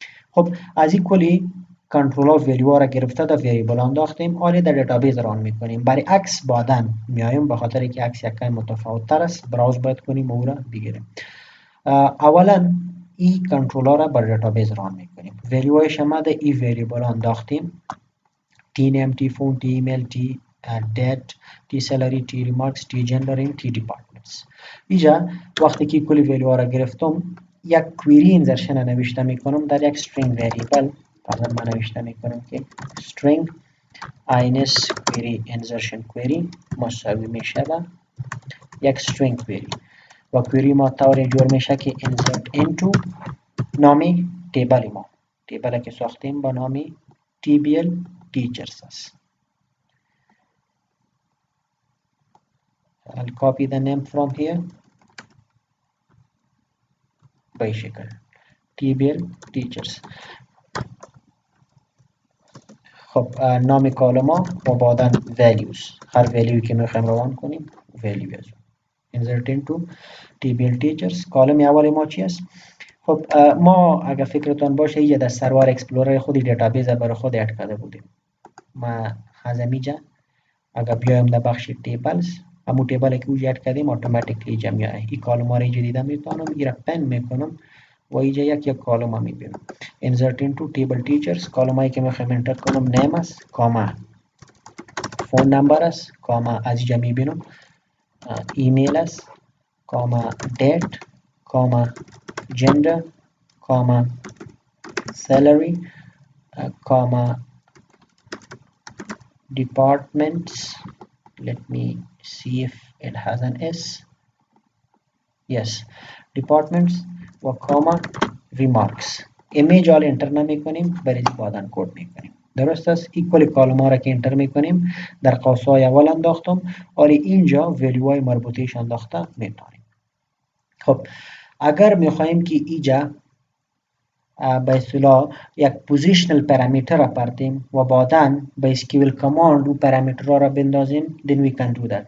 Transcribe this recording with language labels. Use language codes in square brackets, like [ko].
[fa] خب از این کلی کنترل ها ولیو ها را گرفته در وریبل انداختیم حالا در دیتابیس ران میکنیم. برای عکس بعداً میایم به خاطر که عکس یک متفاوت تر است براوز باید کنیم و او را بگیریم. اولا این کنترل ها را بر دیتابیس ران میکنیم. ولیو های شما در این وریبل انداختیم t name t phone t email t date t salary t remarks t gender in t departments. اینجا وقتی که کلی ولیو ها را گرفتم یک query insertion نوشته میکنم در یک string variable مثلا من نوشته میکنم که string ins query insertion query مساوی میشه با یک string query و query ما طور جور میشه که insert into نامی تیبل ما تیبل که ساختیم با نامی tbl teachers است. [en] I'll copy the name from here به این شکل tbl teachers. [fa] خب نام کالما و بعداً values هر ولیوی که میخوایم روان کنیم ولیو از insert into tbl teachers. کالم اول ما چی است؟ خب ما اگر فکرتون باشه یه در سرور اکسپلورر خودی دیتابیس برای خود اد کرده بودیم. ما از اینجا اگر بیایم در بخش تیبلز همون تیبل که ایجاد کردیم اتوماتیکلی اینجا میاد. این کالم ها رو اینجا دیده میتونم ایرا پن میکنم و اینجا یک کالم ها میبینم. insert into table teachers کالم هایی که میخوایم انتر کنم نیم است کاما فون نمبر است کاما از اینجا میبینم ایمیل است کاما دیت کاما جندر کاما salary comma departments. [en] Let me see if it has an s. Yes, departments و comma remarks. [fa] image all enter نمیکنیم برای بعداً کد میکنیم. درست است. ایکوال کالم ها را که انتر میکنیم در قوسای اول انداختم ولی اینجا ولیو های مربوطیش انداخته میتونیم. خب اگر میخواهیم که اینجا به اصطلاح یک پوزیشنل پرامیتر آوردیم و بعداً به اسکیول کماند او پرامیتر را بندازیم then we can do that.